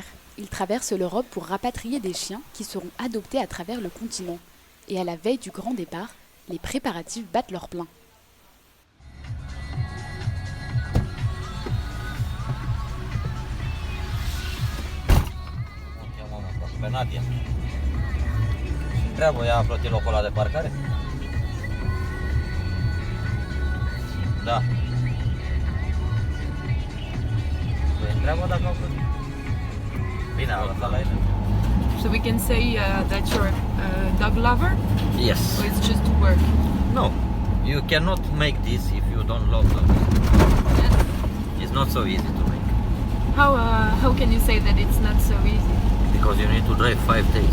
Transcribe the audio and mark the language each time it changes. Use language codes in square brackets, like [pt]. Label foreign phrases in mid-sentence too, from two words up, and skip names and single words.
[fr] Ils traversent l'Europe pour rapatrier des chiens qui seront adoptés à travers le continent. Et à la veille du grand départ, les préparatifs battent leur plein. Nadia. [ro] Întreabă, ea a plătit locul ăla de parcare? Da. Păi întreabă dacă au plătit. Bine, a lăsat la ele. [en] So we can say that you're a dog lover? Yes. Or it's just to work? No. You cannot make this if you don't love them. It's not so easy to make. How can you say that it's not so easy? Because you need to drive 5 days.